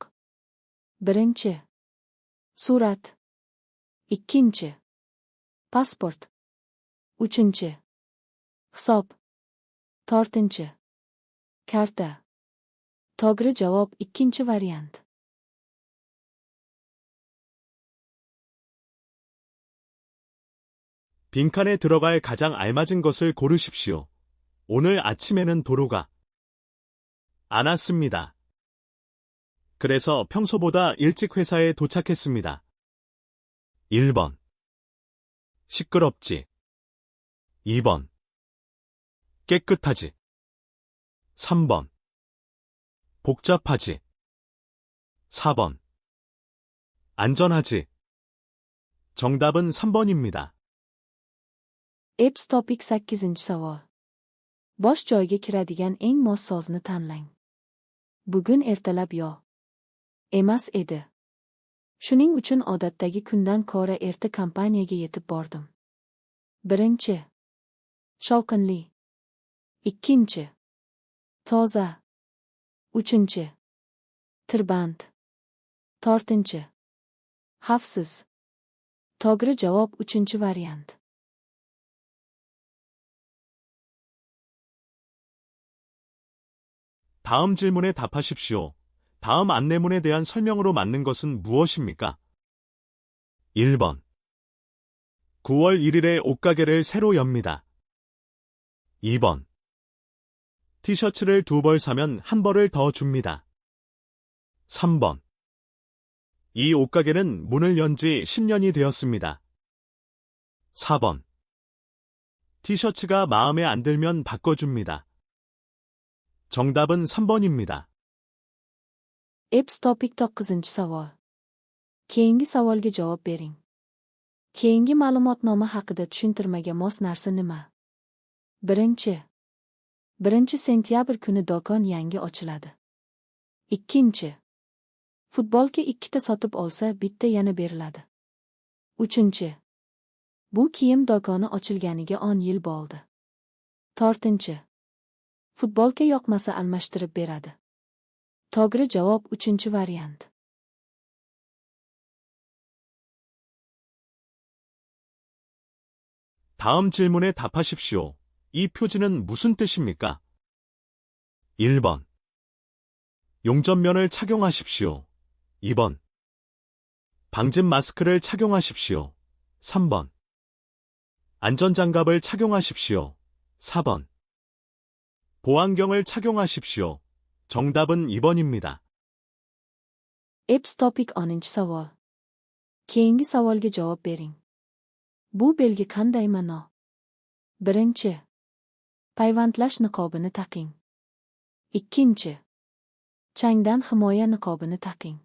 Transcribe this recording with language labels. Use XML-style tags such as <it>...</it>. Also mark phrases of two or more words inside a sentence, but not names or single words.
<uz>Birinchi. Surat. Ikkinchi. Pasport. Uchinchi. Hisob. To'rtinchi. Karta. To'g'ri javob ikkinchi variant.</uz> <ko>빈칸에 들어갈 가장 알맞은 것을 고르십시오. 오늘 아침에는 도로가 안 왔습니다. 그래서 평소보다 일찍 회사에 도착했습니다. 1번. 시끄럽지. 2번. 깨끗하지. 3번. 복잡하지. 4번. 안전하지. 정답은 3번입니다.</ko> <uz>Epps topik 8-savol. Bosh joyga kiradigan eng mos sozni tanlang. Bugun ertalab yo emas edi. Shuning uchun odatdagi kundan ko'ra erta kompaniyaga yetib bordim. Birinchi. Shovqinli. Ikkinchi. Toza. Uchinchi. Tirband. To'rtinchi. Xavfsiz. To'g'ri javob uchinchi variant.</uz> <ko>다음 질문에 답하십시오. 다음 안내문에 대한 설명으로 맞는 것은 무엇입니까? 1번. 9월 1일에 옷가게를 새로 엽니다. 2번. 티셔츠를 2벌 사면 1벌을 더 줍니다. 3번. 이 옷가게는 문을 연 지 10년이 되었습니다. 4번. 티셔츠가 마음에 안 들면 바꿔줍니다. 정답은 3번입니다.</ko> <uz>Epps topik 9-savol. Keyingi savolga javob bering. Keyingi ma'lumotnoma haqida tushuntirmaga mos narsa nima? Birinchi. 1 sentyabr kuni do'kon yangi ochiladi. Ikkinchi. Futbolka 2ta sotib olsa, bitta yana beriladi. Uchinchi. Bu kiyim do'koni ochilganiga 10 yil bo'ldi. To'rtinchi. Futbolka yoqmasa almashtirib beradi. To'g'ri javob uchinchi variant.</uz> <ko>다음 질문에 답하십시오. 이 표지는 무슨 뜻입니까? 1번. 용접면을 착용하십시오. 2번. 방진 마스크를 착용하십시오. 3번. 안전장갑을 착용하십시오. 4번. 보안경을 착용하십시오. 정답은 2번입니다.</ko> <uz>Epps topik 10-savol. Keyingi savolga javob bering. Bu belgi qanday ma'no? Birinchi. Payvandlash niqobini taqing. Ikkinchi. Changdan himoya niqobini taqing.</uz>